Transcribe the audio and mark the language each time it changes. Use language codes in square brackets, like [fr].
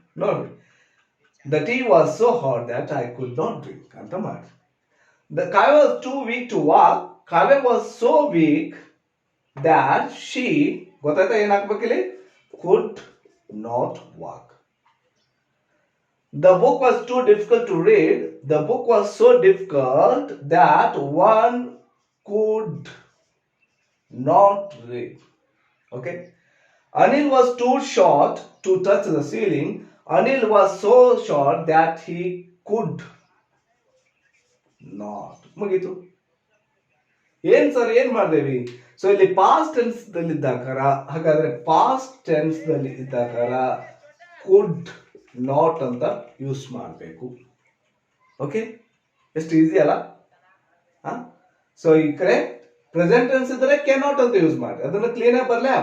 [kn] ನೋಡ್ರಿ, [en] the tea was so hot that I could not drink [kn] ಅಂತ ಮಾಡ್ರಿ. [en] The Kavya was too weak to walk. Kavya was so weak that she, [kn] ಗೊತ್ತಾಯ್ತಾ ಏನ್ ಹಾಕ್ಬೇಕಿಲ್ಲಿ, [en] could not walk. The book was too difficult to read. The book was so difficult that one could not read. Okay, Anil was too short to touch the ceiling. Anil was so short that he could not. [kn] ಮುಗೀತು. ಏನ್ sir ಏನ್ ಮಾಡ್ದೇವಿ? So ಇಲ್ಲಿ past tense ದಲ್ಲಿ ಇದ್ದಾಕಾರ, ಹಾಗಾದ್ರೆ past tense ದಲ್ಲಿ ಇದ್ದಾಕಾರ could not ಅಂತ use ಮಾಡಬೇಕು. Okay, ಎಷ್ಟು ಈಸಿ ಅಲ್ಲ? ಸೊ ಈ ಕಡೆ ಪ್ರೆಸೆಂಟ್ ಟೆನ್ಸ್ ಇದ್ರೆ ಕ್ಯಾನ್ ನಾಟ್ ಅಂತ ಯೂಸ್ ಮಾಡಿ, ಅದನ್ನ ಕ್ಲೀನ್ ಆಗಿ ಬರ್ಲ.